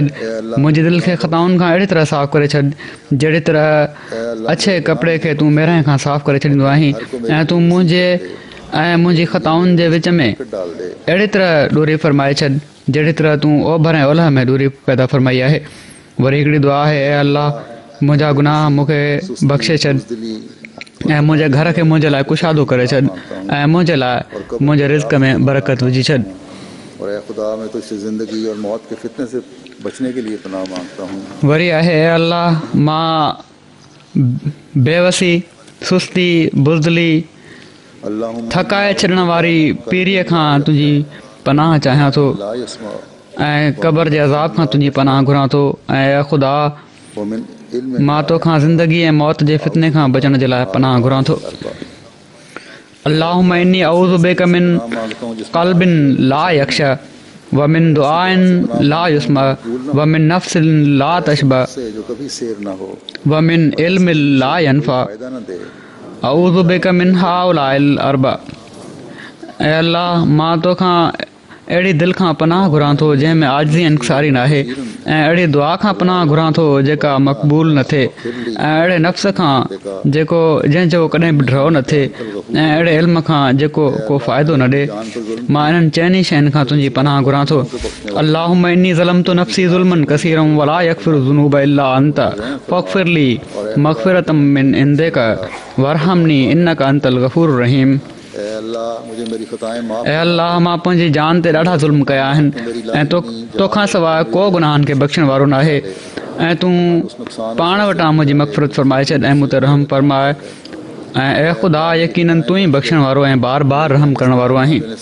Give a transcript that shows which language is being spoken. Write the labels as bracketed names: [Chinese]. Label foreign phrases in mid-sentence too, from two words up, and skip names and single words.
[Sindhi] मुंहिंजे दिलि खे ख़ताउनि खां अहिड़ी तरह साफ़ु करे छॾ जहिड़ी तरह अछे कपिड़े खे तूं मेरह खां साफ़ु करे छॾींदो आहीं, ऐं तूं मुंहिंजी ख़ताउनि जे विच में अहिड़ी तरह ॾोरी फरमाए छॾ जहिड़ी तरह तूं ओभर ऐं ओलह में ॾोरी पैदा फरमाई आहे। वरी हिकिड़ी दुआ आहे, ऐं अल्लाह मुंहिंजा गुनाह मूंखे बख़्शे छॾ ऐं मुंहिंजे घर खे मुंहिंजे लाइ कुशादो करे छॾ ऐं मुंहिंजे लाइ मुंहिंजे रिज़्क़ में बरकत विझी छॾ। [Urdu] اور اے خدا میں تجھ سے زندگی اور موت کے فتنے سے بچنے کے لیے پناہ مانگتا ہوں. [Sindhi] वरी आहे ऐं अल्लाह मां बेवसी सुस्ती बुज़दिली थकाए छॾण वारी पीढ़ीअ खां तुंहिंजी पनाह चाहियां थो [Arabic] لا يسمع [Sindhi] ऐं क़बर जे अज़ाब खां तुंहिंजी पनाह घुरां थो ऐं ऐ ख़ुदा [Arabic] ومن علم [Sindhi] मां तोखां ज़िंदगी ऐं मौत जे फितने खां बचण जे लाइ पनाह घुरां थो। [Arabic] اللهم إني أعوذ بك من قلب لا يخشع ومن دعاء لا يسمع ومن نفس لا تشبع [Urdu] سے جو کبھی شیر نہ ہو, [Arabic] ومن علم لا ينفع [Urdu] فائدہ نہ دے. [Arabic] أعوذ بك من هؤلاء الأربع. [Sindhi] ऐं अल्लाह मां तोखां अहिड़ी दिलि खां पनाह घुरां थो जंहिंमें आजिज़ी इंकिसारी न आहे ऐं अहिड़ी दुआ खां पनाह घुरां थो जेका मक़बूल न थिए ऐं अहिड़े नफ़्स खां जेको जंहिंजो कॾहिं बि डरो न थिए ऐं अहिड़े इल्म खां जेको को फ़ाइदो न ॾिए। मां इन्हनि चइनी शयुनि खां तुंहिंजी पनाह घुरां थो। [Arabic] اللهم إني ظلمت نفسي ظلما كثيرا ولا يغفر الذنوب إلا أنت فاغفر لي مغفرة من عندك وارحمني إنك أنت الغفور الرحيم. [Urdu] اے اللہ مجھے میری خطائیں معاف [Sindhi] ऐं अल्लाह मां पंहिंजी जान ते ॾाढा ज़ुल्म कया आहिनि ऐं तोखां सवाइ को गुनाहनि खे बख़्शण वारो न आहे ऐं तूं पाण वटां मुंहिंजी मग़फ़िरत फ़रमाए छॾ ऐं मूं ते रहम फ़रमाए ऐं ऐ ख़ुदा यकीननि तूं ई बख़्शण वारो ऐं बार बार रहम करण वारो आहीं।